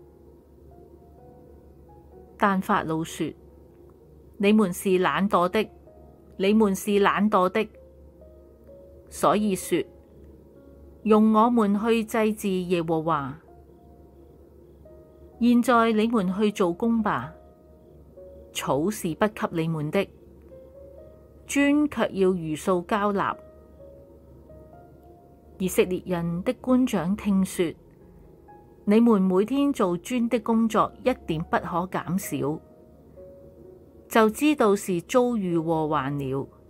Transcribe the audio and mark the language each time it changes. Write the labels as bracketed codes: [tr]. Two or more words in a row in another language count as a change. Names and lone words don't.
[zh] 但法老說：你們是懶惰的，你們是懶惰的，所以說，容我們去祭祀耶和華。現在你們去做工吧，草是不給你們的，磚卻要如數交納。以色列人的官長聽說，你們每天做磚的工作一點不可減少，就知道是遭遇禍患了。